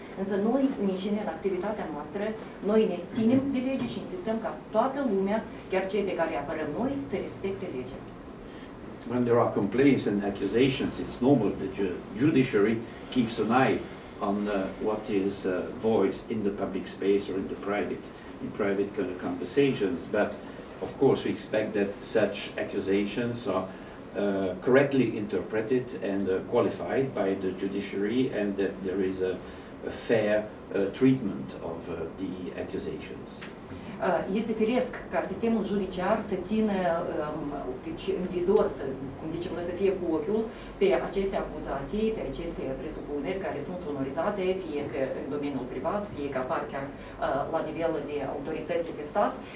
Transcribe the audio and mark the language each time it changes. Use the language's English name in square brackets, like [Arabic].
[Romanian] Însă noi, înșine, în activitatea noastră, noi ne ținem de lege și insistăm ca toată lumea, chiar cei pe care îi apărăm noi, să respecte legea. [English] When there are complaints and accusations, it's normal that the judiciary keeps an eye on what is voiced in the public space or in private conversations. But of course, we expect that such accusations are correctly interpreted and qualified by the judiciary, and that there is a fair treatment of the accusations. [Romanian] Este firesc ca sistemul judiciar să țină în vizor, cum zicem noi, să fie cu ochiul pe aceste acuzații, pe aceste presupuneri care sunt sonorizate, fie că în domeniul privat, fie că apar chiar la nivel de autorități de stat.